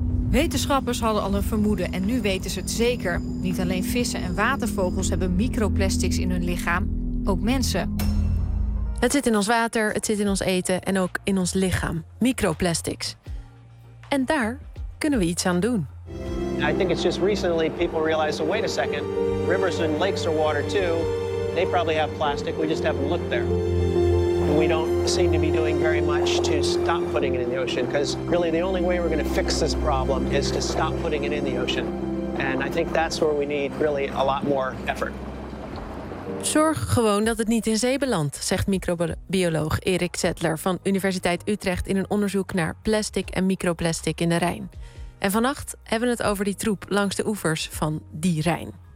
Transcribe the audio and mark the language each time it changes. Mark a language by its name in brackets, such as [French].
[Dutch] Wetenschappers hadden al een vermoeden en nu weten ze het zeker. Niet alleen vissen en watervogels hebben microplastics in hun lichaam, ook mensen. Het zit in ons water, het zit in ons eten en ook in ons lichaam. Microplastics. En daar kunnen we iets aan doen. [English] I think it's just recently people realized, oh, wait a second, rivers and lakes are water too. They probably have plastic, we just haven't looked there. We don't seem to be doing very much to stop putting it in the ocean, because really the only way we're going to fix this problem is to stop putting it in the ocean. And I think that's where we need really a lot more effort. [Dutch] Zorg gewoon dat het niet in zee belandt, zegt microbioloog Erik Zettler van Universiteit Utrecht in een onderzoek naar plastic en microplastic in de Rijn. En vannacht hebben we het over die troep langs de oevers van die Rijn.